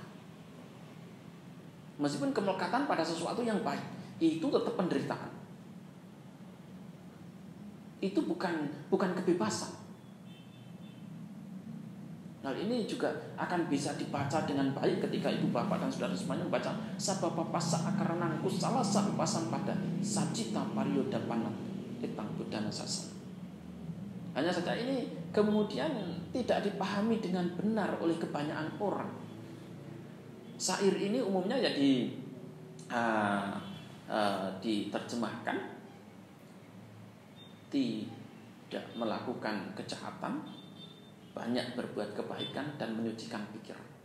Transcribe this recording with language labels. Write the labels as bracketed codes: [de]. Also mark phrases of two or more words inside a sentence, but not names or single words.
[id] Meskipun kemelekatan pada sesuatu yang baik, itu tetap penderitaan. Itu bukan kebebasan. Hal ini juga akan bisa dibaca dengan baik ketika ibu bapak dan saudara semuanya membaca [pi] Sabbapapassa akaranang kusalasa upasampada sajita pariyodapana etang buddhana sasana. [id] Hanya saja ini kemudian tidak dipahami dengan benar oleh kebanyakan orang. Syair ini umumnya ya diterjemahkan tidak melakukan kejahatan, banyak berbuat kebaikan dan menyucikan pikiran.